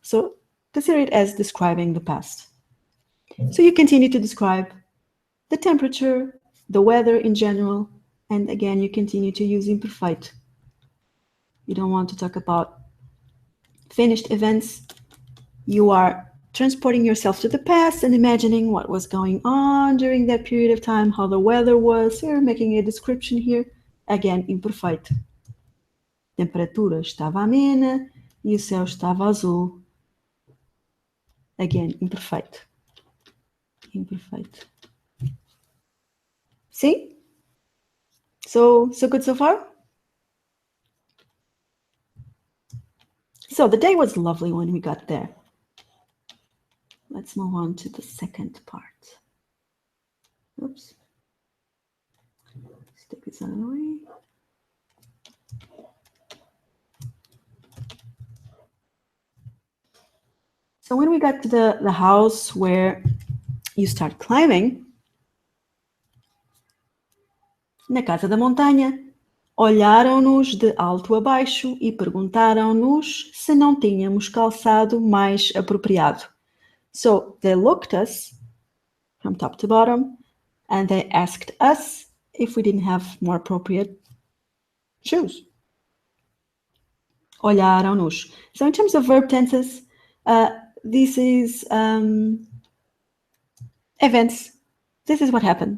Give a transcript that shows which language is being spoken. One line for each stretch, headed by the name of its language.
English: So consider it as describing the past. So you continue to describe the temperature, the weather in general, and again, you continue to use imperfeito. You don't want to talk about finished events. You are transporting yourself to the past and imagining what was going on during that period of time, how the weather was. You're making a description here. Again, imperfeito.
Portuguese: Temperatura estava amena e o céu estava azul. Again, imperfeito. Imperfeito.
English: See? So good so far? So the day was lovely when we got there. Let's move on to the second part. Oops. Let's take this out of the way. So when we got to the house where you start climbing,
Portuguese: na casa da montanha, olharam-nos de alto a baixo e perguntaram-nos se não tínhamos calçado mais apropriado.
English: So they looked us from top to bottom and they asked us if we didn't have more appropriate shoes. Olharam-nos. So in terms of verb tenses, this is events. This is what happened.